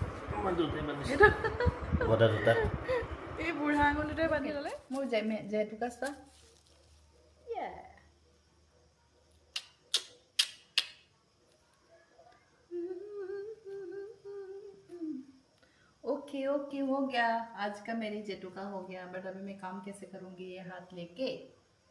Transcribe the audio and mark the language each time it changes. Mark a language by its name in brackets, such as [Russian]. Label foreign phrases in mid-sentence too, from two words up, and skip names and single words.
[Assamese] এই বুঢ়া আঙুলিটোৱে বান্ধি ল'লে মোৰ জেতুকা চোৱা [Hindi] ओके हो गया आज का मेरी जेटुका हो गया बट अभी मैं काम कैसे करूँगी ये हाथ लेके